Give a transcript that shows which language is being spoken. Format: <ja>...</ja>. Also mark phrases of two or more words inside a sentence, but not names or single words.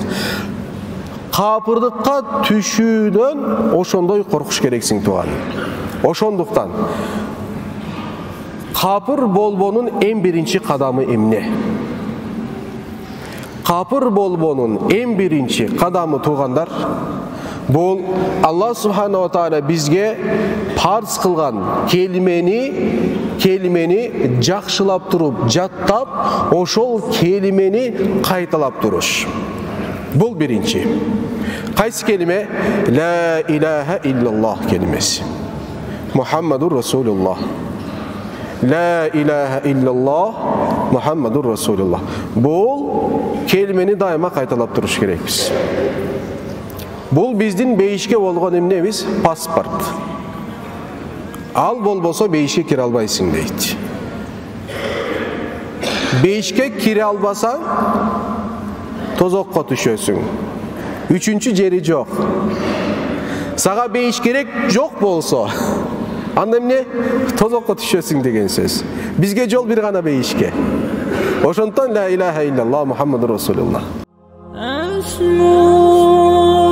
<ky>Капырдыкка түшүүдөн ошондой коркуш керексиң тууганым. Ошондуктан капыр болбонун эң биринчи кадамы эмне? Капыр болбонун эң биринчи кадамы туугандар, бул Аллах</ky> <ar>سبحانه وتعالى</ar> <ky>бизге парз кылган келимени жакшылап туруп, жаттап, ошол келимени кайталап туруш. Бул биринчи. Кайсы келиме?</ky> <ar>لا إله إلا الله келимеси. محمد رسول الله. لا إله إلا الله محمد رسول الله.</ar> <ky>Бул келимени дайыма кайталап туруш керекпиз. Бул биздин бейишке болгон эмнебиз? Паспорт. Ал болбосо бейишке кире албайсың дейт. Бейишке кире албасаң, тозокко түшөсүң. Үчүнчү жери жок. Сага бейиш керек жок болсо, анда эмне? Тозокко түшөсүң деген сөз. Бизге жол бир гана бейишке.</ky> <ar>Ошондон لا إله إلا الله محمد رسول الله.</ar>